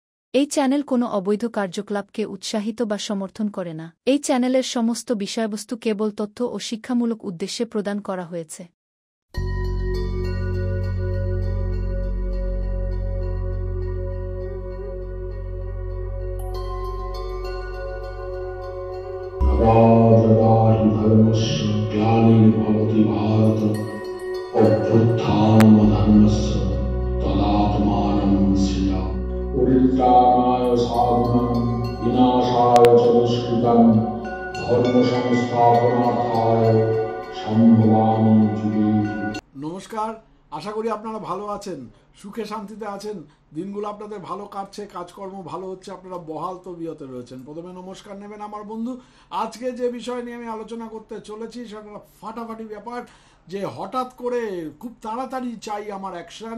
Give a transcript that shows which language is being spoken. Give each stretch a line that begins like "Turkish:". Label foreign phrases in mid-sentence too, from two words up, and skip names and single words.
Bangla: এই চ্যানেল কোনো অবৈধ কার্যকলাপকে উৎসাহিত বা সমর্থন করে না। এই চ্যানেলের সমস্ত বিষয়বস্তু কেবল তথ্য ও শিক্ষামূলক উদ্দেশ্যে প্রদান করা হয়েছে।
Sanskrit: यदा हि धर्मस्य ग्लानिर्भवति भारत अभ्युत्थानमधर्मस्य तदात्मानं सृजामि। परित्राणाय साधूनां विनाशाय च दुष्कृतां धर्म संस्थापनार्थाय सम्भवामि युगे युगे।
Bangla: নমস্কার, আশা করি আপনারা ভালো আছেন, সুখে শান্তিতে আছেন, দিনগুলো আপনাদের ভালো কাটছে, কাজকর্ম ভালো হচ্ছে, আপনারা বহাল তবিয়তে রয়েছেন। প্রথমে নমস্কার নেবেন আমার বন্ধু। আজকে যে বিষয় নিয়ে আমি আলোচনা করতে চলেছি সেটা ফাটাফাটি ব্যাপার, যে হঠাৎ করে খুব তাড়াতাড়ি চাই আমার অ্যাকশন।